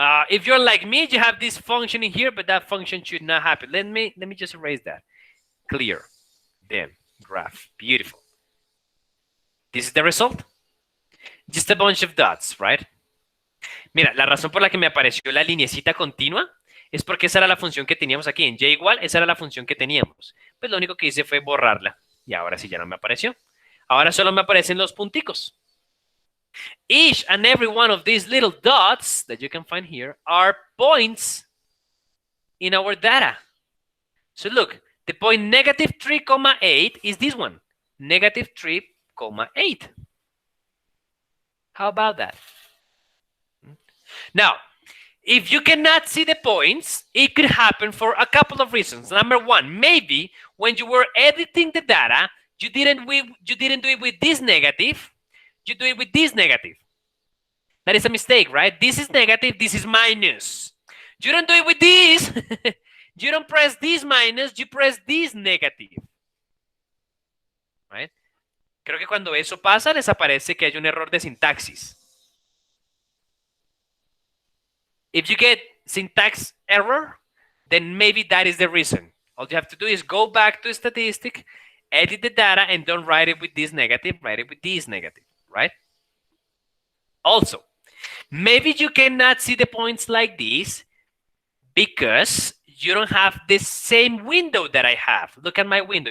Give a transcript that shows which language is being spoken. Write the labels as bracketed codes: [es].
[en] If you're like me, you have this function in here, but that function should not happen. Let me just erase that. Clear. Then graph. Beautiful. This is the result. Just a bunch of dots, right? [es] Mira, la razón por la que me apareció la linecita continua es porque esa era la función que teníamos aquí. En y igual, esa era la función que teníamos. Pues lo único que hice fue borrarla. Y ahora sí ya no me apareció. Ahora solo me aparecen los punticos. [en] Each and every one of these little dots that you can find here are points in our data. So look, the point negative 3,8 is this one. Negative 3,8. How about that? Now, if you cannot see the points, it could happen for a couple of reasons. Number one, maybe when you were editing the data, you didn't do it with this negative. You do it with this negative. That is a mistake, right? This is negative, this is minus. You don't do it with this. You don't press this minus, you press this negative. Right? [es] Creo que cuando eso pasa, les aparece que hay un error de sintaxis. [en] If you get syntax error, then maybe that is the reason. All you have to do is go back to statistic, edit the data, and don't write it with this negative, write it with this negative, right? Also, maybe you cannot see the points like this because you don't have the same window that I have. Look at my window.